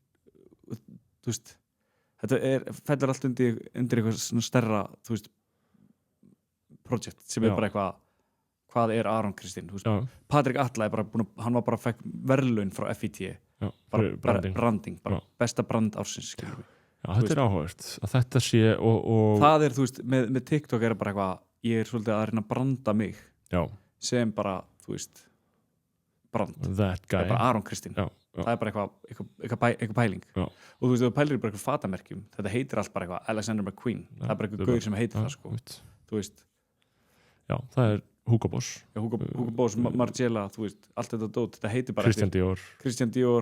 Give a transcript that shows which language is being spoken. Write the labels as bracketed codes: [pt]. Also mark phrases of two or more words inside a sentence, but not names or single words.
[is] þú veist, þetta fellur allt undir eitthvað svona stærra, þú veist, project sem er bara eitthvað, hvað er Aron Kristín, þú veist, Patrik Atla er bara búin að, hann var bara fekk verðlaun frá FIT, bara branding, bara besta brand ársins, skilur við. Já, þetta er áhugavert, að þetta sé og það er, þú veist, með TikTok er bara eitthvað, ég er svolítið að reyna að branda mig sem bara, þú veist, brand. [en] That guy. [is] Það er bara Aron Kristín. Það er bara eitthvað pæling. Og þú veist, þú pælir bara eitthvað fatamerkjum. Þetta heitir allt bara eitthvað Alexander McQueen. Það er bara eitthvað gaur sem heitir það, sko. Þú veist. Já, það er Hugo Boss. Já, Hugo Boss, Margiela, þú veist, allt þetta dót. Þetta heitir bara Christian Dior,